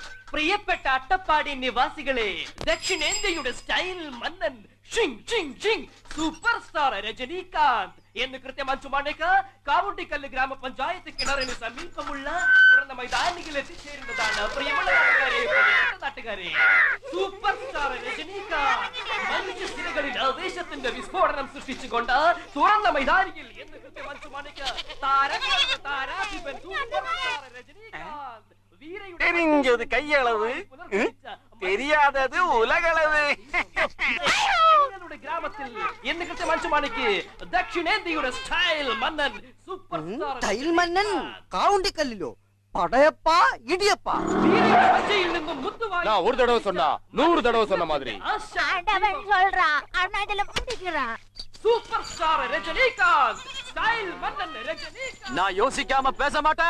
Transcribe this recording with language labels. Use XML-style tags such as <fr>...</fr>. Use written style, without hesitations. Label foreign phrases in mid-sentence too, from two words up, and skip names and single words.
<ml>പ്രിയപ്പെട്ട അട്ടപ്പാടി നിവാസികളെ, ദക്ഷിണേന്ത്യയുടെ സ്റ്റൈൽ മന്നൻ സൂപ്പർ സ്റ്റാർ രജനീകാന്ത് എന്ന് കൃത്യം 5 മണിക്ക് കാവുണ്ടിക്കല്ല് ഗ്രാമപഞ്ചായത്ത് കിണറിന് സമീപമുള്ള തുറന്ന മൈതാനിയിൽ എത്തിച്ചേരുന്നതാണ്. പ്രിയമുള്ള നാട്ടുകാരെ, സൂപ്പർ സ്റ്റാർ രജനീകാന്ത് മനുഷ്യസിരകളിൽ ആവേശത്തിന്റെ വിസ്ഫോടനം സൃഷ്ടിച്ചുകൊണ്ട് തുറന്ന മൈതാനിയിൽ എന്ന് കൃത്യം 5 മണിക്ക് താരാധിപൻ സൂപ്പർ സ്റ്റാർ രജനീകാന്ത്</ml> <ta>தெரிஞ்சது கையளவு தெரியாதது உலகளவு.</ta> <ml>ഗ്രാമത്തിൽ എന്ന് കൃത്യം 5 മണിക്ക് ദക്ഷിണേന്ത്യയുടെ സ്റ്റൈൽ മന്നൻ സൂപ്പർ സ്റ്റാർ സ്റ്റൈൽ മന്നൻ കാവുണ്ടിക്കല്ലിലോ படையப்பா இடியப்பா നിന്നും മുത്തുവായി</ml> <ta>நான் ஒரு தடவை சொன்னா 100 தடவை சொன்ன மாதிரி. ஆண்டவன் சொல்றான் ஆனா இதுல புடிக்கிறான். சூப்பர் ஸ்டார் ரஜினிகாந்த் ஸ்டைல் மன்னன் ரஜினிகாந்த். நான் யோசிக்காம பேச மாட்டேன்,</ta>